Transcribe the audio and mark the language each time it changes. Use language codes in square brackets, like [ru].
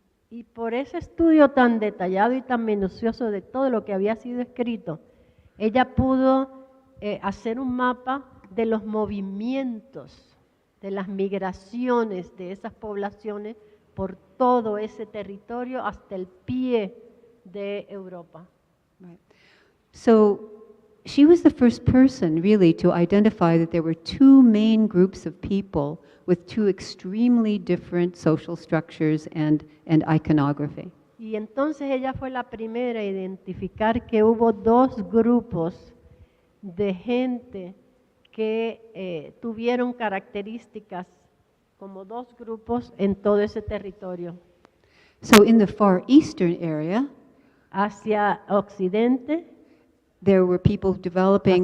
[es] Y por ese estudio tan detallado y tan minucioso de todo lo que había sido escrito, ella pudo hacer un mapa de los movimientos, de las migraciones de esas poblaciones por todo ese territorio hasta el pie de Europa. [en] Right. So she was the first person really to identify that there were two main groups of people with two extremely different social structures and iconography. [es] Y entonces ella fue la primera a identificar que hubo dos grupos de gente que tuvieron características como dos grupos en todo ese territorio. [en] So in the far eastern area, [es] hacia occidente, [en] there were people developing